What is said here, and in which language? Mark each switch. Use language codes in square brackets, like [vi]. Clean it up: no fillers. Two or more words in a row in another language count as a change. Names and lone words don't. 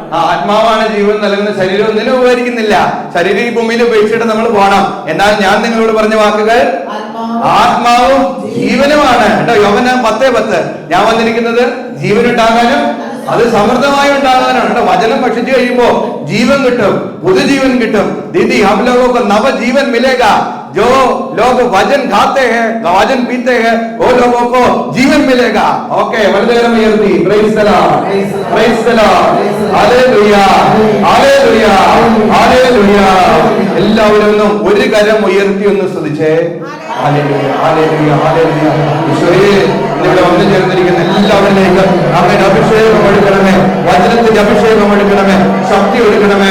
[ml] ആത്മാവാണ് ജീവൻ നൽകുന്ന, ശരീരം ഒന്നിനും ഉപകരിക്കുന്നില്ല. ശരീരം ഈ ഭൂമിയിൽ ഉപേക്ഷിച്ചിട്ട് നമ്മൾ പോകണം. എന്നാൽ ഞാൻ നിങ്ങളോട് പറഞ്ഞ വാക്കുകൾ ആത്മാവും ജീവനുമാണ്. കേട്ടോ, യോഹന്നാൻ 10:10. ഞാൻ വന്നിരിക്കുന്നത് ജീവനുണ്ടാകാനും അത് സമൃദ്ധമായി ഉണ്ടാകാനാണ്. കേട്ടോ, വചനം ഭക്ഷിച്ചു കഴിയുമ്പോ ജീവൻ കിട്ടും, പുതുജീവൻ കിട്ടും. [hi] ദീദി हम लोगों को नवजीवन मिलेगा. जो लोग वचन खाते हैं, वचन पीते हैं, वो लोगों को जीवन मिलेगा. [en] ओके, वलदेरम उयर्ത്തി Praise the Lord, Praise the Lord, [ml] ഹല്ലേലൂയ, ഹല്ലേലൂയ, ഹല്ലേലൂയ. എല്ലാവരും ഒരു കരം ഉയർത്തി ഒന്ന് സ്തുതിച്ചേ. ഹല്ലേലൂയ, ഹല്ലേലൂയ, ഹല്ലേലൂയ. ഈശോയെ, ഇവിടെ വന്നു ചേർന്നിരിക്കുന്ന എല്ലാവരിലേക്ക് അങ്ങയുടെ അഭിഷേകം എടുക്കണമേ, വചനത്തിന്റെ അഭിഷേകം എടുക്കണമേ, ശക്തി എടുക്കണമേ.